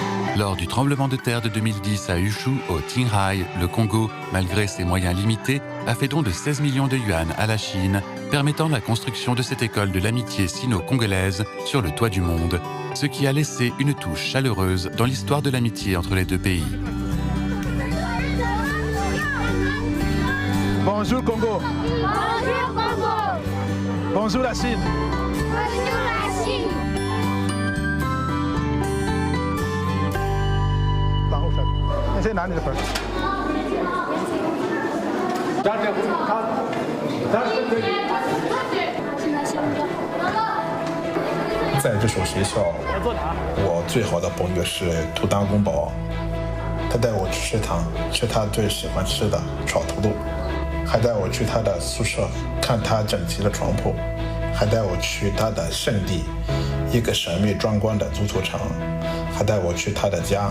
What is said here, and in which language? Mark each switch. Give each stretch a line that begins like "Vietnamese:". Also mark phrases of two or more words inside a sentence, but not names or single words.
French: Lors du tremblement de terre de 2010 à Yushu, au Qinghai, le Congo, malgré ses moyens limités, a fait don de 16 millions de yuan à la Chine, permettant la construction de cette école de l'amitié sino-congolaise sur le toit du monde, ce qui a laissé une touche chaleureuse dans l'histoire de l'amitié entre les deux pays. Bonjour Congo. Bonjour Congo. Bonjour la Chine. Bonjour la Chine.
Chinese: 然后是，那先拿你的本。在这所学校，我最好的朋友是图当公宝，他带我去食堂吃他最喜欢吃的炒土豆，还带我去他的宿舍看他整齐的床铺，还带我去他的圣地，一个神秘壮观的足球场，还带我去他的家。